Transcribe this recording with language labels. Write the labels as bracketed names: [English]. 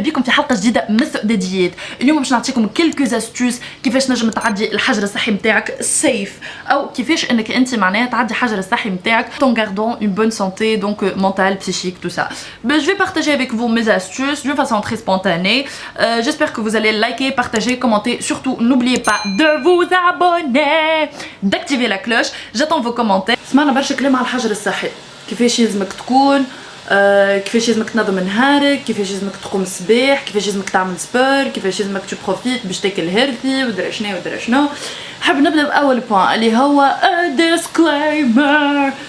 [Arabic] حلقه جديده من السؤدديات. اليوم باش نعطيكم كلكو استوس كيفاش نجم تعدي الحجر الصحي نتاعك سيف، او كيفاش انك انت معناها تعدي الحجر الصحي نتاعك [French] en gardant une bonne santé, donc mentale, psychique, tout ça. Je vais partager avec vous mes astuces d'une façon très spontanée. J'espère que vous allez liker, partager, commenter. Surtout, n'oubliez pas de vous abonner, d'activer la cloche. J'attends vos commentaires. [Arabic] سمعنا برشا كلام على الحجر الصحي، كيفاش يلزمك تكون، كيفاش لازمك تنظم نهارك، كيفاش لازمك تقوم الصباح، كيفاش لازمك تعمل سبور، كيفاش لازمك تبروفيت باش تاكل هيلثي ودرا شنو ودرا شنو. حاب نبدا باول بوين اللي هو ديسكليمر.